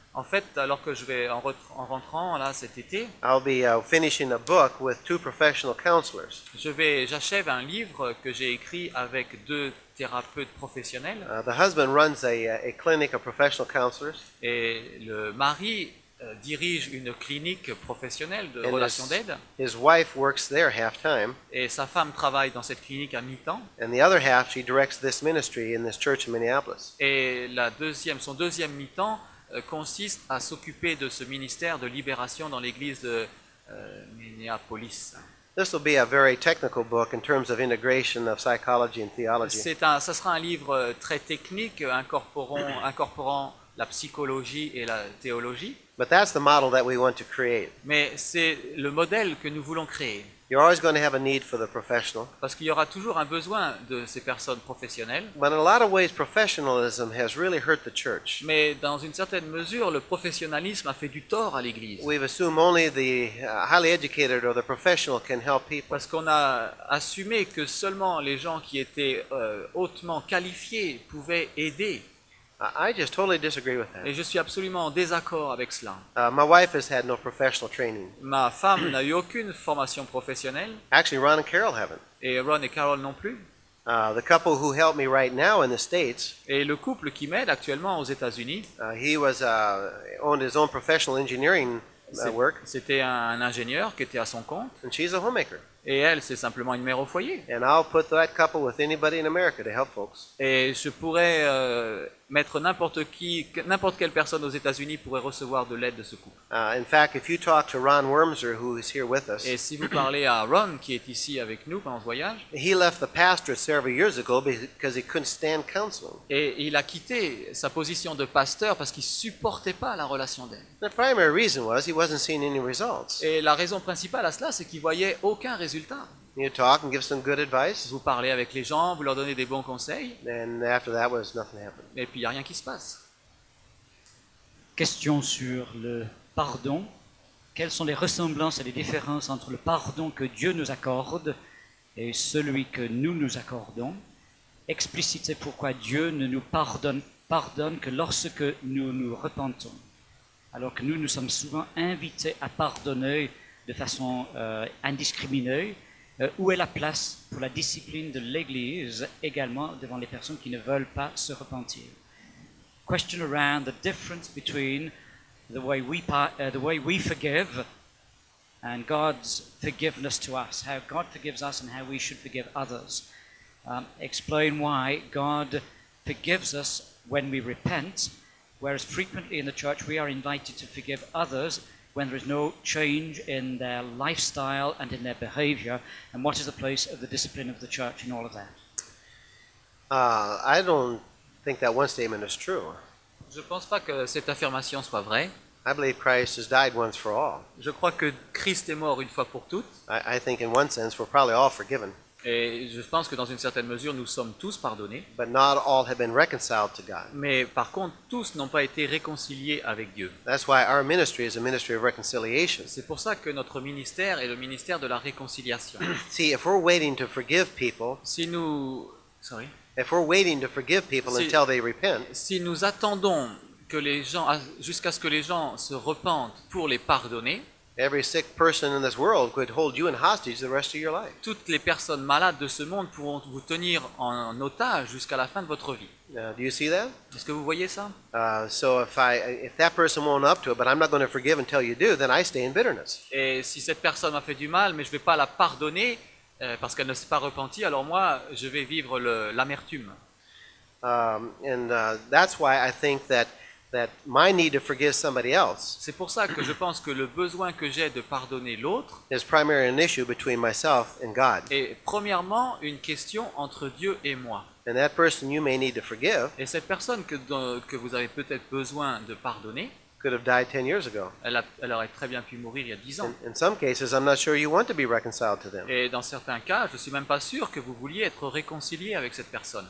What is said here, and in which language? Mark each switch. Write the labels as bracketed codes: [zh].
[fr] En fait, alors que je vais en rentrant là cet été, [en] I'll be finishing a book with 2 professional counselors. [fr] j'achève un livre que j'ai écrit avec 2 thérapeute professionnel [en] The husband runs a clinic of professional counselors, [fr] et le mari dirige une clinique professionnelle de [en] And [fr] relations d'aide [en] his wife works there half-time, [fr] et sa femme travaille dans cette clinique à mi-temps [en] and the other half, she directs this ministry in this church in Minneapolis. [fr] et son deuxième mi-temps consiste à s'occuper de ce ministère de libération dans l'église de Minneapolis. [en] This will be a very technical book in terms of integration of psychology and theology. [fr] Ça sera un livre très technique incorporant la psychologie et la théologie, [en] But that's the model that we want to create. [fr] mais c'est le modèle que nous voulons créer. [en] You're always going to have a need for the professional. [fr] Parce qu'il y aura toujours un besoin de ces personnes professionnelles, [en] But in a lot of ways, professionalism has really hurt the church. [fr] mais dans une certaine mesure, le professionnalisme a fait du tort à l'Église. [en] We've assumed only the highly educated or the professional can help people. [fr] Parce qu'on a assumé que seulement les gens qui étaient hautement qualifiés pouvaient aider. [en] I just totally disagree with [fr] Et [en] that. [fr] je suis absolument en désaccord avec cela. [en] My wife has had no professional training. [fr] Ma femme n'a eu aucune formation professionnelle, [en] Actually, Ron and Carol haven't. [fr] et Ron et Carol non plus. [en] The couple who help me right now in the States, [fr] Et le couple qui m'aide actuellement aux États-Unis, [en] he owned his own professional engineering work, [fr] c'était un ingénieur qui était à son compte, [en] and she's a homemaker. [fr] et elle, c'est simplement une mère au foyer. [en] And I'll put that couple with anybody in America to help folks. [fr] Et je pourrais mettre n'importe quelle personne aux États-Unis pourrait recevoir de l'aide de ce couple. [en] In fact, if you talk to Ron Wormser, who is here with us, [fr] Et si vous parlez à Ron, qui est ici avec nous pendant ce voyage, [en] he left the pastorate several years ago because he couldn't stand counseling. [fr] et il a quitté sa position de pasteur parce qu'il supportait pas la relation d'aide. [en] The primary reason was he wasn't seeing any results. [fr] Et la raison principale à cela, c'est qu'il voyait aucun résultat. [en] You talk and give some good advice, [fr] Vous parlez avec les gens, vous leur donnez des bons conseils, [en] and after that nothing happened. [fr] et puis il n'y a rien qui se passe. Question sur le pardon. Quelles sont les ressemblances et les différences entre le pardon que Dieu nous accorde et celui que nous nous accordons? Explicitez pourquoi Dieu ne nous pardonne que lorsque nous nous repentons, alors que nous sommes souvent invités à pardonner de façon indiscriminée. Où est la place pour la discipline de l'Église également devant les personnes qui ne veulent pas se repentir? [en] Question around the difference between the way we forgive and God's forgiveness to us, how God forgives us and how we should forgive others. Explain why God forgives us when we repent, whereas frequently in the church we are invited to forgive others when there is no change in their lifestyle and in their behavior, and what is the place of the discipline of the church in all of that? I don't think that one statement is true. [fr] Je ne pense pas que cette affirmation soit vraie. [en] I believe Christ has died once for all. [fr] Je crois que Christ est mort une fois pour toutes, [en] I think in one sense we're probably all forgiven, [fr] et je pense que dans une certaine mesure nous sommes tous pardonnés, [en] but not all have been reconciled to God. [fr] mais par contre tous n'ont pas été réconciliés avec Dieu. [en] That's why our ministry is a ministry of reconciliation. [fr] C'est pour ça que notre ministère est le ministère de la réconciliation. [en] See, if we're waiting to forgive people, [fr] Si nous [en] until they repent, [fr] Si nous attendons que les gens, jusqu'à ce que les gens se repentent pour les pardonner, [en] every sick person in this world could hold you in hostage the rest of your life. [fr] toutes les personnes malades de ce monde pourront vous tenir en otage jusqu'à la fin de votre vie. [en] Do you see that? [fr] Est-ce que vous voyez ça? [en] So if that person won't up to it, but I'm not going to forgive until you do, then I stay in bitterness. [fr] Et si cette personne m'a fait du mal, mais je ne vais pas la pardonner parce qu'elle ne s'est pas repentie, alors moi, je vais vivre l'amertume. [en] That's why I think that my need to forgive somebody else [fr] C'est pour ça que je pense que le besoin que j'ai de pardonner l'autre [en] is primarily an issue between myself and God. [fr] est premièrement une question entre Dieu et moi. [en] And that person you may need to forgive [fr] Et cette personne que vous avez peut-être besoin de pardonner, [en] could have died 10 years ago. [fr] elle aurait très bien pu mourir il y a 10 ans. [en] In some cases, I'm not sure you want to be reconciled to them. [fr] Et dans certains cas, je ne suis même pas sûr que vous vouliez être réconcilié avec cette personne.